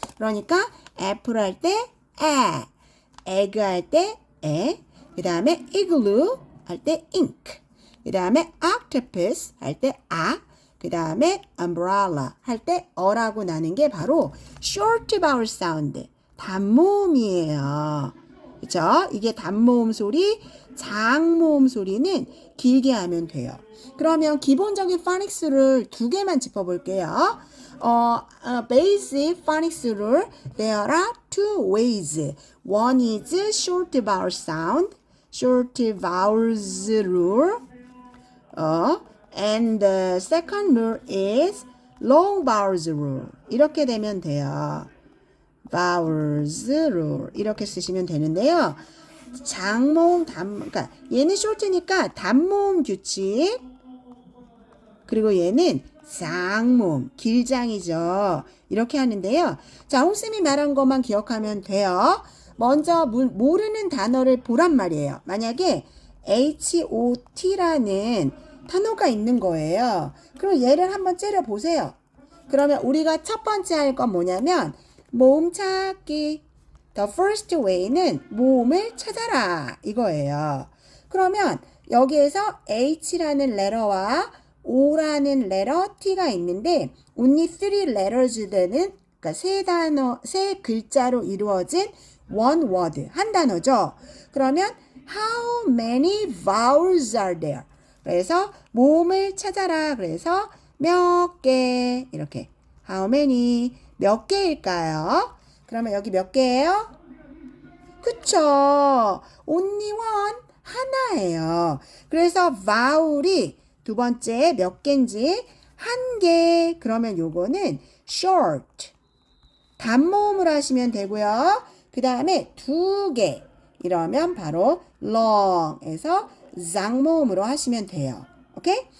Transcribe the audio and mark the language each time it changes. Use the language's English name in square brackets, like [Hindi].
[Korean] 그러니까 애플 할 때 에그 할 때 그 다음에 igloo 할 때 ink 그 다음에 octopus 할 때 그 다음에 umbrella 할 때 어라고 나는 게 바로 short vowel sound 단모음이에요. 그쵸? 이게 단모음 소리, 장모음 소리는 길게 하면 돼요. 그러면 기본적인 파닉스를 2개만 짚어볼게요. [English] Basic phonics rule. There are 2 ways. One is short vowel sound, short vowels rule. And the second rule is long vowels rule. [Korean] 이렇게 되면 돼요. vowels rule 이렇게 쓰시면 되는데요. 장모음, 그러니까 얘는 short니까 단모음 규칙 그리고 얘는 쌍모음, 길장이죠. 이렇게 하는데요. 자, 홍쌤이 말한 것만 기억하면 돼요. 먼저 모르는 단어를 보란 말이에요. 만약에 HOT라는 단어가 있는 거예요. 그럼 얘를 한번 째려보세요. 그러면 우리가 첫 번째 할 건 뭐냐면 모음 찾기. [English] The first way [Korean] 는 모음을 찾아라 이거예요. 그러면 여기에서 H라는 레터와 O라는 레터 T가 있는데 [English] only 3 letters [Korean] 되는 그러니까 세 글자로 이루어진 [English] one word [Korean] 한 단어죠. 그러면 [English] how many vowels are there? [Korean] 그래서 모음을 찾아라. 그래서 몇 개 이렇게 [English] how many [Korean] 몇 개일까요? 그러면 여기 몇 개예요? 그쵸? [English] only one [Korean] 하나예요. 그래서 vowel이 두 번째 몇 개인지 한 개. 그러면 요거는 [English] short. [Korean] 단모음으로 하시면 되고요. 그 다음에 2개. 이러면 바로 long에서 장모음으로 하시면 돼요. 오케이?